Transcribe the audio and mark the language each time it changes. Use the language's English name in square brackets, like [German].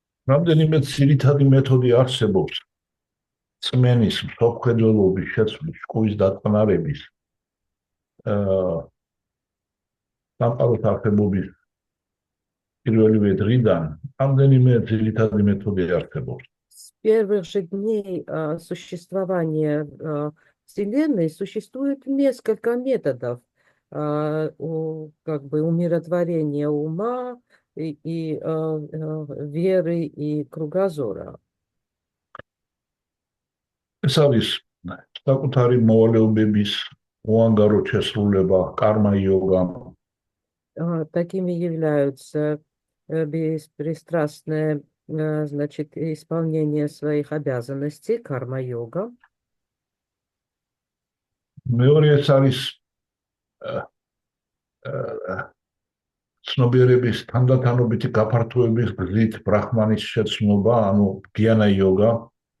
[Georgian] რამდენიმე ძირითადი მეთოდი არსებობს წმენის მსოფლმხედველობის შეცვლის ჭკუის დაწყნარების სამყაროს არსებობის პირველივე დღიდან რამდენიმე ძირითადი მეთოდი არსებობს. [Russian] С первых же дней существования Вселенной существует несколько методов как бы умиротворения ума и веры и кругозора. [Georgian] ეს არის საკუთარი მოვალეობების უანგარო შესრულება, карма-йога. [Russian] Такими являются беспристрастное, значит, исполнение своих обязанностей, карма-йога. [Georgian] მეორე არის ცნობიერების თანდათანობითი გაფართოების გზით ბრაჰმანის შეცნობა, ანუ გიანა-йога.